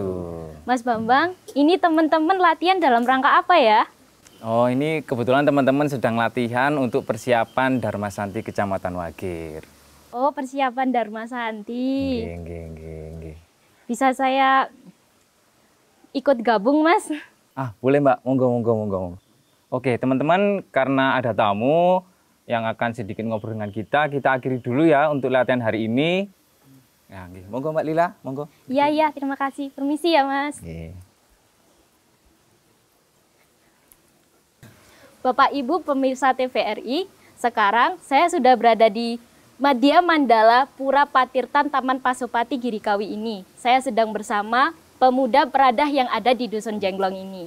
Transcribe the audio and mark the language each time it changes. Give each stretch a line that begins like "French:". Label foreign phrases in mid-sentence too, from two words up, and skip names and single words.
Indonesian: Mas Bambang, ini teman-teman latihan dalam rangka apa ya? Oh, ini kebetulan teman-teman sedang latihan untuk persiapan Dharma Santi Kecamatan Wagir. Oh, persiapan Dharma Santi. Nggih. Bisa saya ikut gabung, Mas? Ah, boleh Mbak. Monggo. Oke, teman-teman, karena ada tamu yang akan sedikit ngobrol dengan kita akhiri dulu ya untuk latihan hari ini. Ya, monggo Mbak Lila, monggo. Iya, terima kasih. Permisi ya, Mas. Oke. Bapak Ibu pemirsa TVRI, sekarang saya sudah berada di Madya Mandala Pura Patirtan Taman Pasupati Girikawi ini. Saya sedang bersama pemuda peradah yang ada di Dusun Jenglong ini.